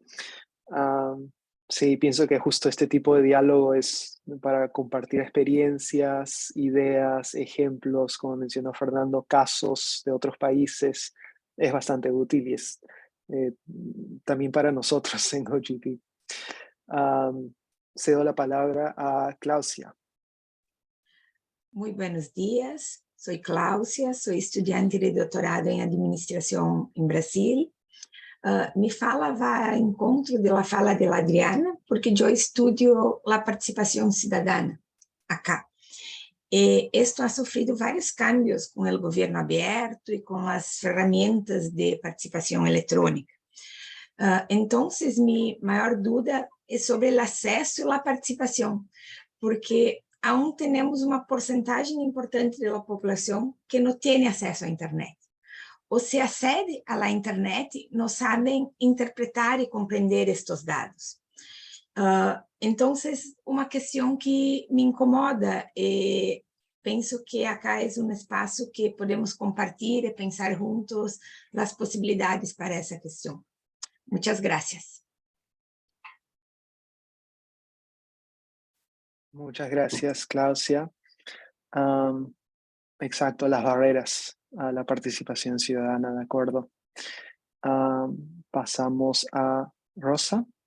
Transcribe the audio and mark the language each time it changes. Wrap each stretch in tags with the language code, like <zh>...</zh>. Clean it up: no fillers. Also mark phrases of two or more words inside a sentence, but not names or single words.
<es>Sí, pienso que justo este tipo de diálogo es para compartir experiencias, ideas, ejemplos, como mencionó Fernando, casos de otros países, es bastante útil y es también para nosotros en OGP. Cedo la palabra a Claudia. Muy buenos días, soy Cláudia, soy estudiante de</es> <pt>doutorado em administração em Brasil. Mi fala vai ao encontro da fala de Adriana, porque eu estudio a participação cidadana acá.</pt> <es>Esto ha</es> <pt>sofrido vários cambios com o governo aberto e com as ferramentas de participação eletrônica. Então, minha maior dúvida é sobre o acesso e a participação, porque aún temos uma porcentagem importante da população que não tem acesso à internet. Ou se acede à internet, não sabem interpretar e compreender estes dados. Então, uma questão que me incomoda, penso que acá é espaço que podemos compartilhar e pensar juntos as possibilidades para essa questão.</pt> <es>Muchas gracias. Muchas gracias, Claudia. Exacto, las barreras a la participación ciudadana, de acuerdo. Pasamos a Rosa.</es>